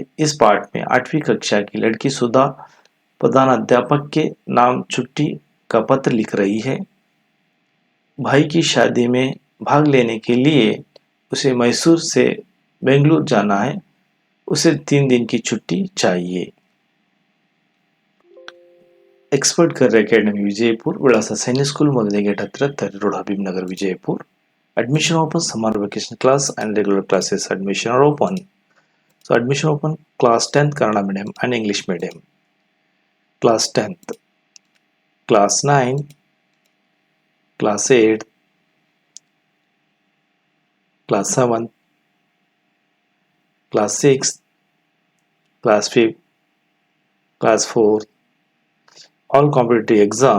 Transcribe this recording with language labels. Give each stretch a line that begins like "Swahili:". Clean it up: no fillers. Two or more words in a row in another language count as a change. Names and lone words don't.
Hindi: इस पाठ में 8वीं कक्षा की लड़की सुधा प्रधानाध्यापक के नाम छुट्टी का पत्र लिख रही है। भाई की शादी में भाग लेने के लिए उसे मैसूर से बेंगलुरु जाना है। उसे 3 दिन की छुट्टी चाहिए। एक्सपर्ट करियर अकादमी विजयपुर
Kannada: विಳಾಸ ಸೈನಿಕ್ ಸ್ಕೂಲ್ ಮೊದಲನೇ ಗೇಟ್ ಹತ್ತಿರ ತರ್ರಿ ರೋಡ್ ಹಬೀಬ್ ನಗರ್ ವಿಜಯಪುರ್.
English: Admission open, summer vacation class and regular classes admission are open. So admission open class 10th Kannada medium and English medium. class 10th, class 9, class 8, class 7, class 6, class 5, class 4, all competitive exam.